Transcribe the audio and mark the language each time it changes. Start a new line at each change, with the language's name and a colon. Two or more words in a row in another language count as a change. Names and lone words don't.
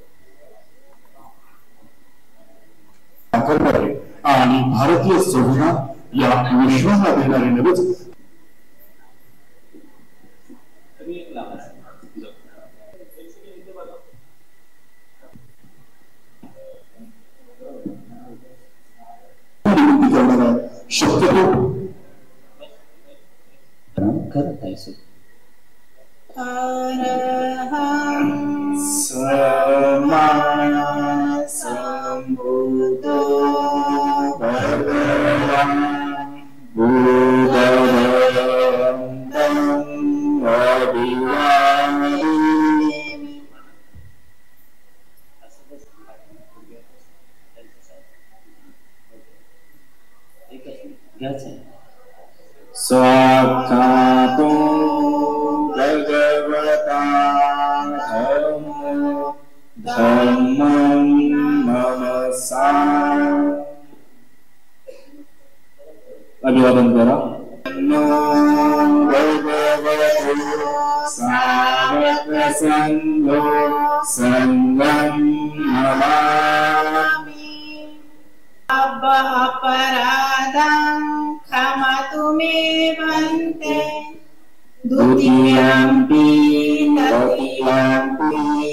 Marathi: करणारे आणि भारतीय संविधान या विश्वाला देणारे नवच शक्यतो करत आहे
Pali: अरहं सम्मा सम्बुद्धो भगवान् बुद्धं अभिवादयामि। स्वाख्यातो भगवता धम्मं नमसा
Marathi: अभिवादन करा
Pali: भगवतो सावकसंघो संगं नमामि। अपराधं क्षमतु मे भन्ते द्वितीयम्पि तृतीयम्पि